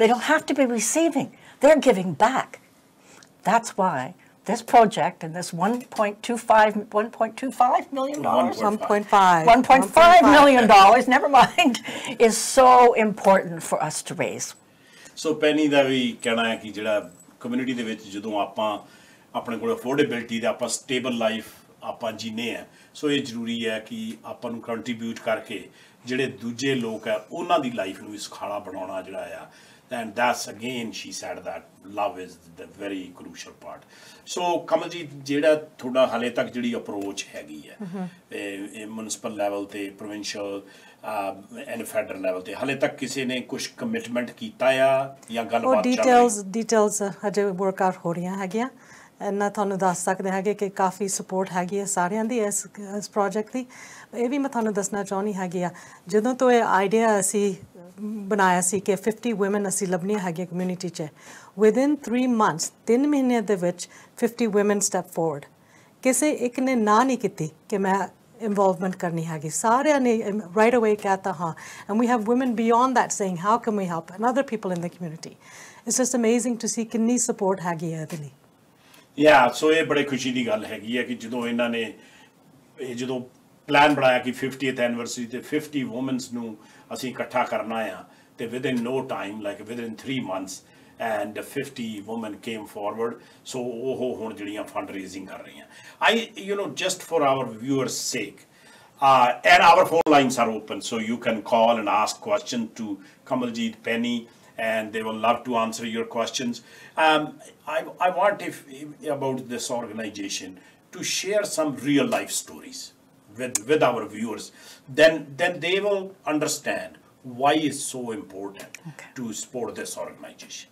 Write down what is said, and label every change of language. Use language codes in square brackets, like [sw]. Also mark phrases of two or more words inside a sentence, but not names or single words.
[en] They don't have to be receiving. They're giving back. That's why this project and this $1.25 million, $1.5 million, never mind, is so important for us to raise. [pa] So Penny ਦਾ ਵੀ ਕਹਿਣਾ ਹੈ ਕਿ ਜਿਹੜਾ ਕਮਿਊਨਿਟੀ ਦੇ ਵਿੱਚ ਜਦੋਂ ਆਪਾਂ ਆਪਣੇ ਕੋਲ ਅਫੋਰਡੇਬਿਲਟੀ ਦਾ ਆਪਾਂ [en] stable life [pa] ਆਪਾਂ ਜੀਨੇ ਆ ਸੋ ਇਹ ਜ਼ਰੂਰੀ ਹੈ ਕਿ ਆਪਾਂ ਨੂੰ ਕੰਟਰੀਬਿਊਟ ਕਰਕੇ ਜਿਹੜੇ ਦੂਜੇ ਲੋਕ ਆ ਉਹਨਾਂ ਦੀ ਲਾਈਫ ਨੂੰ ਵੀ ਸੁਖਾਲਾ ਬਣਾਉਣਾ ਜਿਹੜਾ ਆ [en] and that's again she said that love is the very crucial part so [pa] Kamaljeet ਜਿਹੜਾ ਤੁਹਾਡਾ ਹਾਲੇ ਤੱਕ ਜਿਹੜੀ ਅਪਰੋਚ ਹੈਗੀ ਹੈ [en] municipal level [pa] ਤੇ [en] provincial and federal level [pa] ਤੇ ਹਾਲੇ ਤੱਕ ਕਿਸੇ ਨੇ ਕੁਝ ਕਮਿਟਮੈਂਟ ਕੀਤਾ ਆ ਜਾਂ ਗੱਲਬਾਤ ਚੱਲ ਰਹੀ ਹੈ ਡਿਟੇਲਸ ਹਜੇ [en] work out [pa] ਹੋ ਰਹੀਆਂ ਹੈਗੀਆਂ ਇੰਨਾ ਤੁਹਾਨੂੰ ਦੱਸ ਸਕਦੇ ਹੈਗੇ ਕਿ ਕਾਫੀ ਸਪੋਰਟ ਹੈਗੀ ਹੈ ਸਾਰਿਆਂ ਦੀ ਇਸ ਪ੍ਰੋਜੈਕਟ ਦੀ ਇਹ ਵੀ ਮੈਂ ਤੁਹਾਨੂੰ ਦੱਸਣਾ ਚਾਹੁੰਦੀ ਹੈਗੀ ਆ ਜਦੋਂ ਤੋਂ ਇਹ ਆਈਡੀਆ ਅਸੀਂ ਬਣਾਇਆ ਸੀ ਕਿ 50 women ਅਸੀਂ ਲੱਭਣੀਆਂ ਹੈਗੀਆਂ ਕਮਿਊਨਿਟੀ 'ਚ [en] within 3 months [pa] 3 ਮਹੀਨਿਆਂ ਦੇ ਵਿੱਚ 50 [en] women step forward [pa] ਕਿਸੇ ਇੱਕ ਨੇ ਨਾ ਨਹੀਂ ਕੀਤੀ ਕਿ ਮੈਂ involvement ਕਰਨੀ ਹੈਗੀ ਸਾਰਿਆਂ ਨੇ [en] right away [pa] ਕਹਿਤਾ ਹਾਂ [en] and we have women beyond that saying how can we help and other people in the community it's just amazing to see [pa] ਕਿੰਨੀ support ਹੈਗੀ ਹੈ ਇਹਦੇ ਲਈ ਸੋ ਇਹ ਬੜੇ ਖੁਸ਼ੀ ਦੀ ਗੱਲ ਹੈਗੀ ਹੈ ਕਿ ਜਦੋਂ ਇਹਨਾਂ ਨੇ ਜਦੋਂ ਪਲਾਨ ਬਣਾਇਆ ਕਿ 50th ਐਨੀਵਰਸਰੀ ਤੇ 50 ਵੂਮਨਸ ਨੂੰ ਅਸੀਂ ਇਕੱਠਾ ਕਰਨਾ ਆ ਤੇ [en] within no time like within 3 months and 50 women came forward so [pa] ਉਹ ਹੁਣ ਜਿਹੜੀਆਂ ਫੰਡ ਰੇਜ਼ਿੰਗ ਕਰ ਰਹੀਆਂ [en] just for our viewers sake and our phone lines are open so you can call and ask questions to Kamaljeet, Penny, and they will love to answer your questions. I want about this organization to share some real life stories with our viewers, then they will understand why it's so important to support this organization.